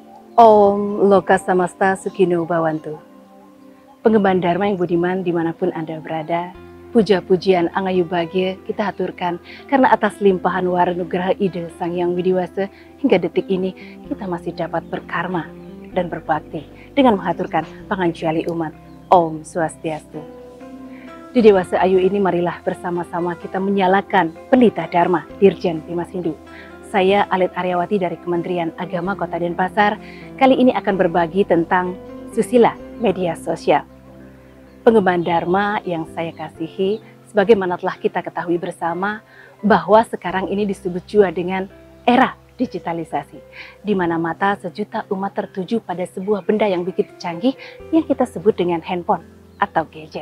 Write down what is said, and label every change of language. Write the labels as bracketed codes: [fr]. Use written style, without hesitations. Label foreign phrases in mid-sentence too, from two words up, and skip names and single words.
[sa] Om Loka Samasta Sukino Bhawantu. [id] Pengemban Dharma yang budiman dimanapun Anda berada, puja-pujian angayu bahagia kita haturkan karena atas limpahan waranugraha ide Sang Hyang Widiwasa hingga detik ini kita masih dapat berkarma dan berbakti dengan menghaturkan panganjali umat. [sa] Om Swastiastu. [id] Di Dewasa Ayu ini marilah bersama-sama kita menyalakan pelita Dharma Dirjen Bimas Hindu. Saya Alit Aryawati dari Kementerian Agama Kota Denpasar. Kali ini akan berbagi tentang susila media sosial. Pengemban Dharma yang saya kasihi, sebagaimana telah kita ketahui bersama bahwa sekarang ini disebut juga dengan era digitalisasi, di mana mata sejuta umat tertuju pada sebuah benda yang begitu canggih yang kita sebut dengan handphone atau gadget.